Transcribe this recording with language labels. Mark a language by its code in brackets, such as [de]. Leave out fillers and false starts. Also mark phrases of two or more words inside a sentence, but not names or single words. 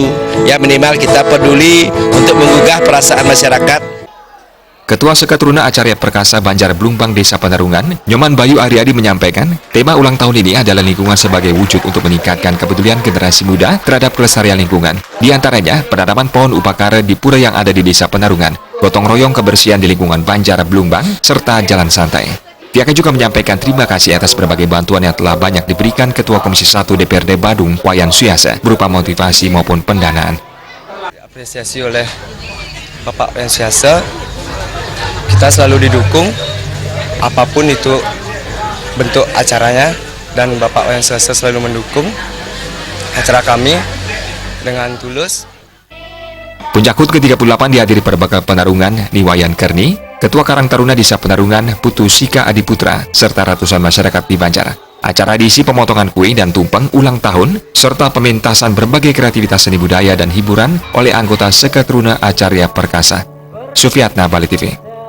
[id] Ya, minimal kita peduli untuk menggugah perasaan masyarakat. Ketua Seketeruna Acarya Perkasa Banjar Blumbang Desa Penarungan, Nyoman Bayu Ariyadi menyampaikan, tema ulang tahun ini adalah lingkungan sebagai wujud untuk meningkatkan kepedulian generasi muda terhadap kelestarian lingkungan. Di antaranya, penanaman pohon upakara di pura yang ada di Desa Penarungan, gotong royong kebersihan di lingkungan Banjar Blumbang, serta jalan santai. Pihaknya juga menyampaikan terima kasih atas berbagai bantuan yang telah banyak diberikan Ketua Komisi 1 DPRD Badung Wayan Suyasa, berupa motivasi maupun pendanaan. Apresiasi oleh Bapak Wayan Suyasa, kita selalu didukung apapun itu bentuk acaranya, dan Bapak Wayan Suyasa selalu mendukung acara kami dengan tulus. Puncak HUT ke-38 dihadiri Perbaka Penarungan Niwayan Kerni, Ketua Karang Taruna Desa Penarungan Putu Sika Adiputra, serta ratusan masyarakat di Banjar. Acara diisi pemotongan kue dan tumpeng ulang tahun, serta pementasan berbagai kreativitas seni budaya dan hiburan oleh anggota Seketeruna Acarya Perkasa. Sufiatna, Bali TV.